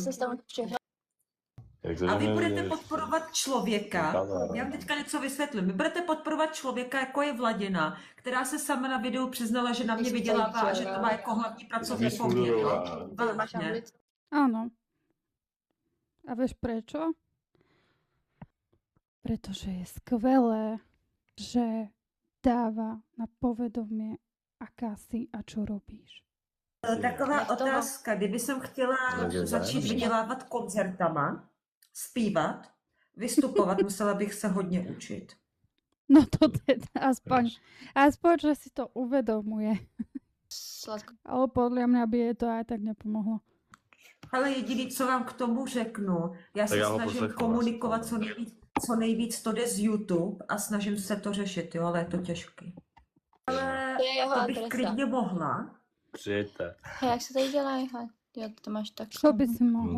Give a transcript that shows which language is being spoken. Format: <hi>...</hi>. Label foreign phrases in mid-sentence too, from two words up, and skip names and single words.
<cs>se tam přihlásil. Jak to, A že vy mi- budete podporovat člověka, Kavár. já vám teďka něco vysvětlím, vy budete podporovat člověka, jako je Vladina, která se sama na videu přiznala, že na mě vydělává a že to má jako hlavní pracovní poměr. jo? Máš Vážně. anglicky.</cs> <sk>Áno. A vieš prečo? Pretože je skvelé, že dáva na povedomie, aká si a čo robíš.</sk> <cs>Taková Jak to má? otázka, kdyby jsem chtěla Takže začít ne. vydělávat koncertama, zpívat, vystupovat, musela bych se hodně učit.</cs> <sk>No to teda aspoň, že si to uvedomuje. Sladko. Ale podľa mňa by jej to aj tak nepomohlo.</sk> <cs>Ale jediný, co vám k tomu řeknu, já se já ho snažím poslechnu komunikovat vlastně. co nejvíc to jde z YouTube a snažím se to řešit, jo, ale je to těžké. Ale To je jeho to bych adresa. klidně mohla. Přijďte. Hej, jak se tady dělá? Hej, jo, to máš tak.</cs> <sk>Čo by si No, mohla</sk>